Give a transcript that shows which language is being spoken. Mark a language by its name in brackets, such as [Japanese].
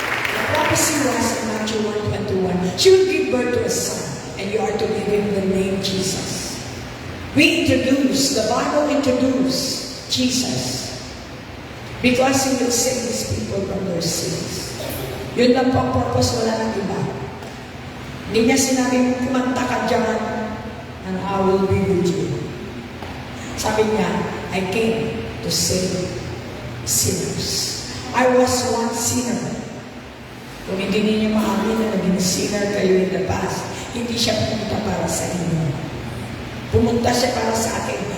[English] The prophecy was in Matthew 1:21. She will give birth to a son, and you are to give him the name Jesus. The Bible introduced Jesus because He will save His people from their sins. [Filipino] Yun lang po ang purpose, wala nang iba. Hindi niya sinabing kumanta ka dyan, [English] I will be with you. [Filipino] Sabi niya, [English] I came to save sinners. I was once sinner. [Filipino] Kung hindi ninyo maamin na naging sinner kayo [English] in the past, [Filipino] hindi siya pumunta para sa inyo. Pumunta siya para sa akin.